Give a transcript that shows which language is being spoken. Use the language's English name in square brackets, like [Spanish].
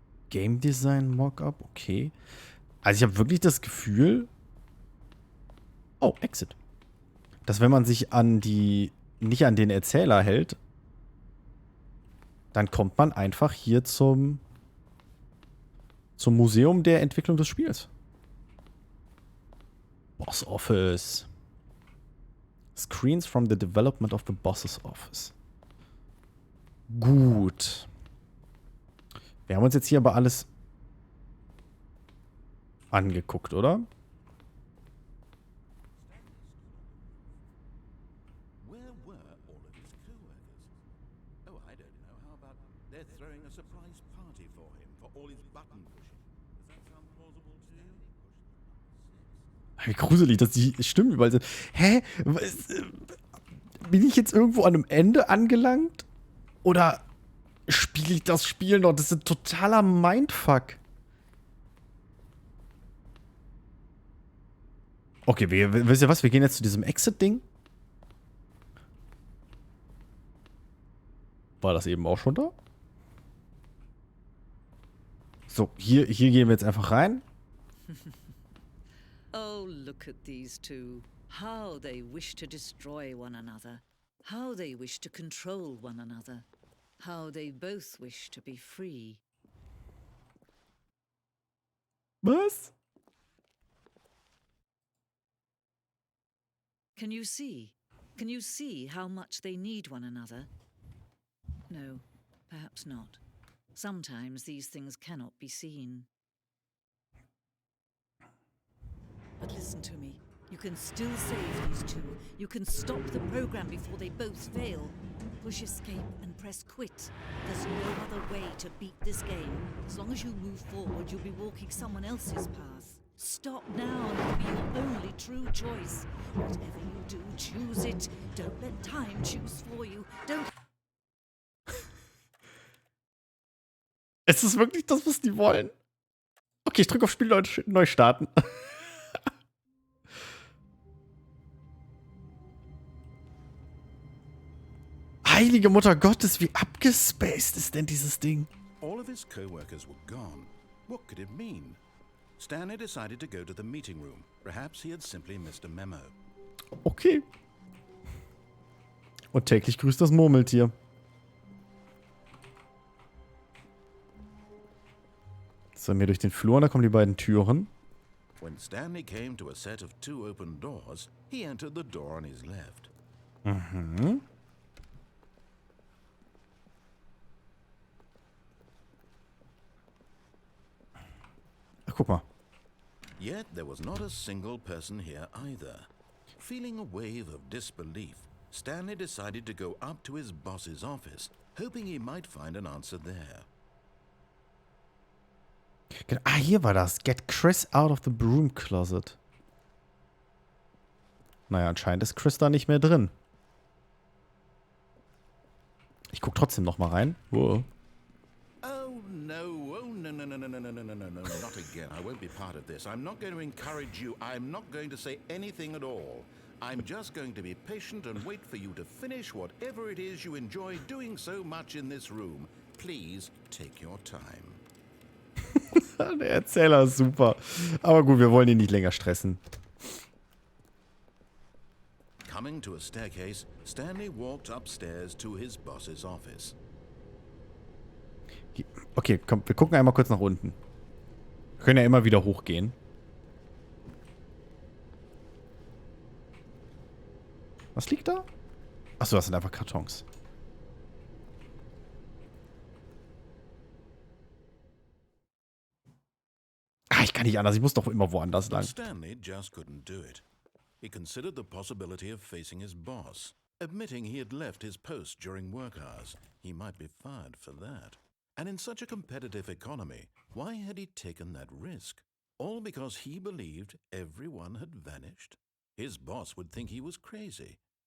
[English] Game Design Mockup, okay. [German] Also ich habe wirklich das Gefühl... Oh, Exit. Dass wenn man sich an die... nicht an den Erzähler hält, dann kommt man einfach hier zum Museum der Entwicklung des Spiels. [English] Boss Office. Screens from the development of the boss's office. [German] Gut. Wir haben uns jetzt hier aber alles angeguckt, oder? [English] Where were all of his co-workers? Oh, I don't know. How about they're throwing a surprise party for him for all his button pushing? Does that sound plausible to you? [German] Wie gruselig, dass die Stimmen überall sind. Hä? Bin ich jetzt irgendwo an einem Ende angelangt? Oder spiele ich das Spiel noch? Das ist ein totaler Mindfuck. Okay, wisst ihr was? Wir gehen jetzt zu diesem Exit-Ding. War das eben auch schon da? So, hier gehen wir jetzt einfach rein. [English] Oh, look at these two. How they wish to destroy one another. How they wish to control one another. How they both wish to be free. [German] Was? [English] Can you see? Can you see how much they need one another? No, perhaps not. Sometimes these things cannot be seen. But listen to me. You can still save these two. You can stop the program before they both fail. Push escape and press quit. There's no other way to beat this game. As long as you move forward, you'll be walking someone else's path. Stop now and it'll be your only true choice. Whatever you do, choose it. Don't let time choose for you. Don't... [German] Ist es wirklich das, was die wollen? Okay, ich drücke auf Spiel neu starten. Heilige Mutter Gottes, wie abgespaced ist denn dieses Ding? [English] All of his co-workers were gone. What could it mean? Stanley decided to go to the meeting room. Perhaps he had simply missed a memo. Okay. [German] Und täglich grüßt das Murmeltier. So, wir durch den Flur und da kommen die beiden Türen. [English] When Stanley came to a set of two open doors, he entered the door on his left. Mhm. [German] Ach, guck mal. [English] Yet there was not a single person here either. Feeling a wave of disbelief, Stanley decided to go up to his boss's office, hoping he might find an answer there. [German] Ah, hier war das. [English] Get Chris out of the broom closet. [German] Naja, anscheinend ist Chris da nicht mehr drin. Ich guck trotzdem noch mal rein. Wow. [English] Oh no, not again. I won't be part of this. I'm not going to encourage you. I'm not going to say anything at all. I'm just going to be patient and wait for you to finish whatever it is you enjoy doing so much in this room. Please take your time. [German] Der Erzähler ist super. Aber gut, wir wollen ihn nicht länger stressen. [English] Coming to a staircase, Stanley walked upstairs to his boss's office. [German] Okay, komm, wir gucken einmal kurz nach unten. Wir können ja immer wieder hochgehen. Was liegt da? Achso, das sind einfach Kartons. Ah, ich kann nicht anders. Ich muss doch immer woanders lang. [English] Stanley just couldn't do it. He considered the possibility of facing his boss, admitting he had left his post during work hours. He might be fired for that. And in such a competitive economy, why had he taken that risk? All because he believed everyone had vanished? His boss would think he was crazy.